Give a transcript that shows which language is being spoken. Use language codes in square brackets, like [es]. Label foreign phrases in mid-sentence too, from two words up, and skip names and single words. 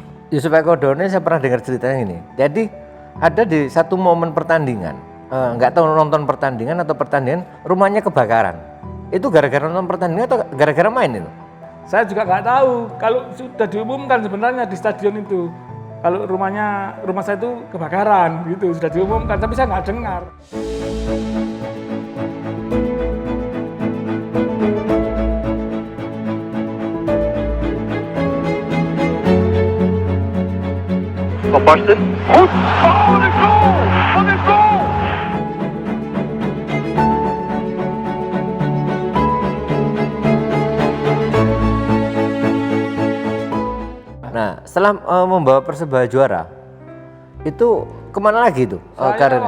[id] Yusuf Eko Daune saya pernah dengar ceritanya ini. Jadi ada di satu momen pertandingan, nggak tahu nonton pertandingan atau pertandingan, rumahnya kebakaran. Itu gara-gara nonton pertandingan atau gara-gara main itu? Saya juga nggak tahu. Kalau sudah diumumkan sebenarnya di stadion itu, kalau rumah saya itu kebakaran gitu, sudah diumumkan, tapi saya nggak dengar. [nl] Van Basten. Goed. Oh, de goal! Wat een goal! [id] Nah, setelah membawa Persebaya juara, itu kemana lagi itu Saya karirnya?